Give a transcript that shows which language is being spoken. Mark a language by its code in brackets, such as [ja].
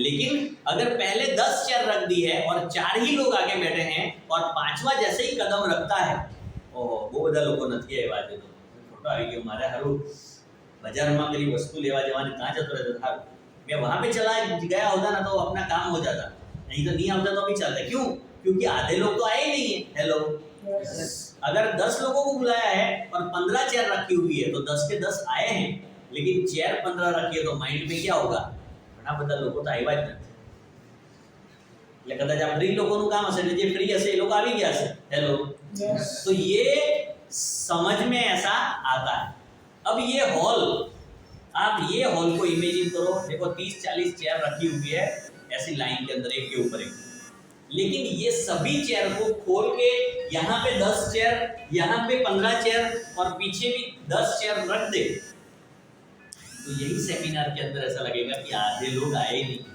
[hi] लेकिन अगर पहले 10 चेयर रख दी है और 4 ही लोग आगे बैठे हैं और 5वां जैसे ही कदम रखता है, वो [gu] બધા લોકો નથી આવ્યા આજે તો ફોટો આવી ગયો મારે હારું બજારમાં પેલી વસ્તુ લેવા જવાની ત્યાં જતો રહેતો [hi] था, मैं वहां पे चला गया होता ना तो अपना काम हो जाता, नहीं तो नहीं आता तो भी चलता। क्यों? क्योंकि आधे लोग तो आए नहीं है। हेलो, अगर 10 लोगों को बुलाया है और 15 चेयर रखी हुई है तो 10 के 10 आए हैं, लेकिन चेयर 15 रखी है तो माइंड में क्या होगा? [gu] ઘણા બધા લોકો તો આવ્યા જ નથી, એટલે કદાચ આ ફ્રી લોકોનું કામ હશે ને જે ફ્રી હશે એ લોકો આવી ગયા હશે। [hi] हेलो, तो ये समझ में ऐसा आता है। अब ये हॉल, आप ये हॉल को इमेजिन करो, देखो 30-40 चेयर रखी हुई है ऐसी लाइन के अंदर एक के ऊपर एक, लेकिन ये सभी चेयर को खोल के यहाँ पे 10 चेयर, यहाँ पे 15 चेयर और पीछे भी 10 चेयर रख दे, तो यही सेमिनार के अंदर ऐसा लगेगा कि आधे लोग आए ही नहीं।